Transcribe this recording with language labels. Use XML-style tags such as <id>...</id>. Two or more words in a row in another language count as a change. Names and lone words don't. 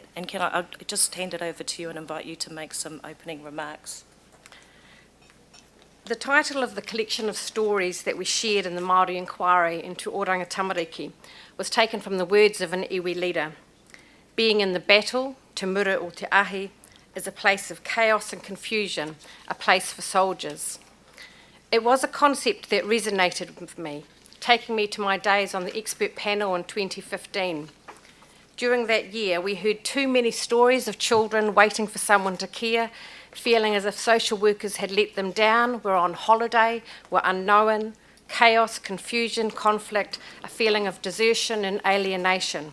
<en>And can I'll just hand it over to you and invite you to make some opening remarks. The title of the collection of stories that we shared in the Māori inquiry into Oranga Tamariki was taken from the words of an iwi leader. Being in the battle,</en> <mi>te mura o te ahi,</mi> <en>is a place of chaos and confusion, a place for soldiers. It was a concept that resonated with me, taking me to my days on the expert panel in 2015. During that year, we heard too many stories of children waiting for someone to care, feeling as if social workers had let them down, were on holiday, were unknown, chaos, confusion, conflict, a feeling of desertion and alienation.</en>